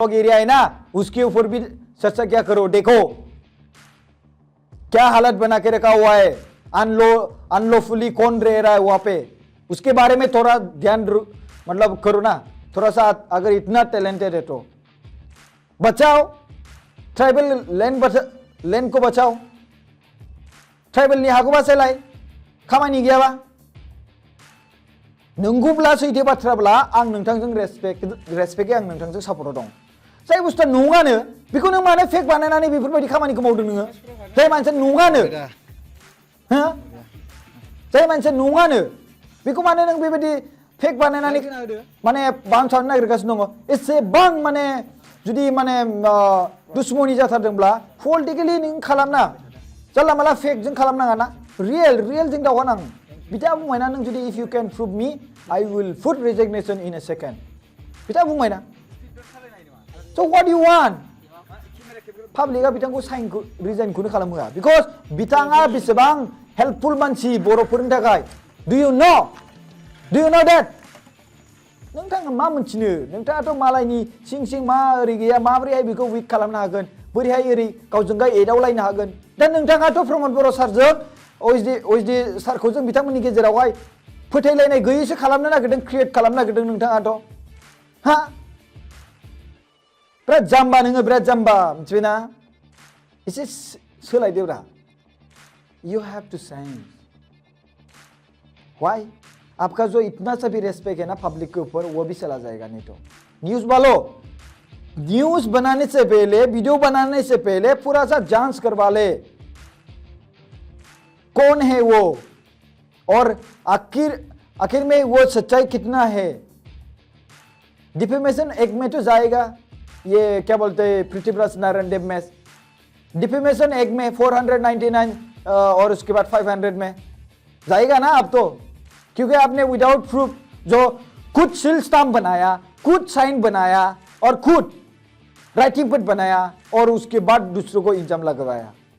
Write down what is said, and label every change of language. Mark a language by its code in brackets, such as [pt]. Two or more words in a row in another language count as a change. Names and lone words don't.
[hi] ब्लॉक एरिया है ना उसके ऊपर भी चर्चा क्या करो देखो क्या हालत बना के रखा हुआ है अनलॉफुली कौन रह रहा है वहां पे उसके बारे में थोड़ा ध्यान मतलब करो ना थोड़ा सा अगर इतना टैलेंटेड है तो बचाओ [en] tribal land [hi] को बचाओ ट्राइबल [brx] नि हागौबा सेलाय खामानि गैयाबा नंगौब्ला सैथो बाथ्राब्ला आं नोंथांजों रेसपेक्टै आं नोंथांजों सापर्टआव दं जाय बुस्थुआ नङानो बेखौ नों मानो फेक बानायनानै बेफोरबायदि खामानिखौ मावदों नोङो जाय मानसिया नङानो हो जाय मानसिया नङानो बेखौ मानो नों बेबायदि फेक बानायनानै माने बांसावनो नागिरगासिनो दङ एसेबां माने जुदि माने दुश्मनी जाथारदोंब्ला पलिटिकेलि नों खालामना जानला माला फेक जों खालामनाङा ना रियेल जों दावहा नां बिथाङा बुंबायना नों जुदि [en] if you can prove me I will put resignation in a second [brx] बिथाङा बुंबायना [en] So what do you want? [brx] Publica बिथांखौ साइनखौ रिजाइनखौनो खालामहोआ बिकज बिथाङा बेसेबां हेल्पफुल मानसि बर'फोरनि थाखाय [en] Do you know that? [brx] नोंथाङा मा मोनथिनो नोंथाङाथ' मालायनि सिं मा ओरै गैया माबोरैहाय बेखौ उइक खालामनो हागोन बोरैहाय ओरै गावजों गाव एदावलायनो हागोन दा नोंथाङाथ' प्रमद बर' सारजों ओइसडि सारखौ जों बिथांमोननि गेजेरावहाय फोथायलायनाय गैयैसो खालामनो नागिरदों क्रिएट खालामनो नागिरदों नोंथाङाथ' हा बिराद जाम्बा नोङो बिराद जाम्बा मिथिबायना एसे सोलायदोब्रा [en] you have to change [hi] व्हाई आपका जो इतना सा भी रेस्पेक्ट है ना पब्लिक के ऊपर वो भी चला जाएगा नहीं तो न्यूज वालों न्यूज बनाने से पहले वीडियो बनाने से पहले पूरा सा जांच करवा ले कौन है वो और आखिर में वो सच्चाई कितना है [en] defamation act [hi] में तो जाएगा ये क्या बोलते हैं पृथ्वीराज नारायण देव में [en] defamation act [hi] में 499 और उसके बाद 500 में जाएगा ना अब तो क्योंकि आपने [en] without proof [hi] जो खुद [en] seal stamp [hi] बनाया खुद साइन बनाया और खुद [en] writing pad [hi] बनाया और उसके बाद दूसरों को इल्जाम लगवाया